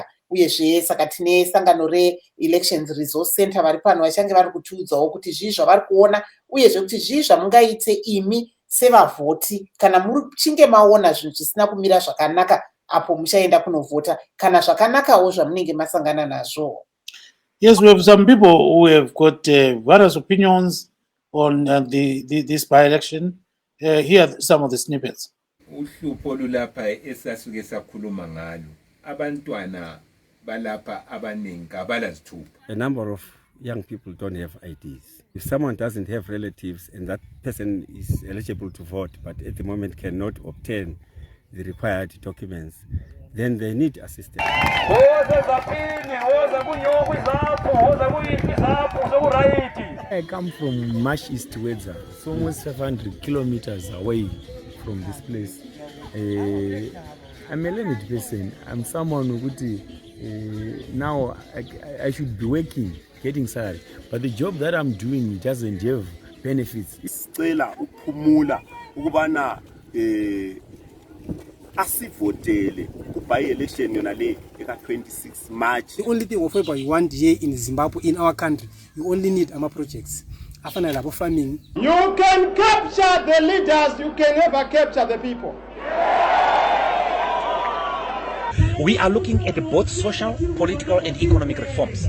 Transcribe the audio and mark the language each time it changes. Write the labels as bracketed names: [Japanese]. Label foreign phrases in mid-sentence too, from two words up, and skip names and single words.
[Shona] Uyezve saka tine sangano re- [English] elections resource center [Shona] vari pano vachange vari kutiudzawo kuti zvii zvavari kuona uyezve kuti zvii zvamungaite imi sevavhoti kana muchinge maona zvinhu zvisina kumira zvakanaka apo muchaenda kunovhota kana zvakanakawo zvamunenge masangana nazvo. [English] Yes, we have some people who have got various opinions on this by-election. Here are some of the snippets. [North Ndebele] Uhlupho lulapha esasuke sakhuluma ngalo abantwana balapha abaningi abalazithupa. [English] A number of young people don't have IDs. If someone doesn't have relatives and that person is eligible to vote but at the moment cannot obtain the required documents, then they need assistance. I come from Marsh East Wedza, so almost 500 kilometers away from this place. I'm a learned person. I'm someone who now I should be working, getting salary, but the job that I'm doing doesn't have benefits. [North Ndebele] Sicela ukuphumula ukubana asivotele ku-by-election yona le eka-26 March. [English] The only thing offered by one day in Zimbabwe, in our country, you only need projects. After labo farming. You can capture the leaders, you can never capture the people. We are looking at both social, political, and economic reforms.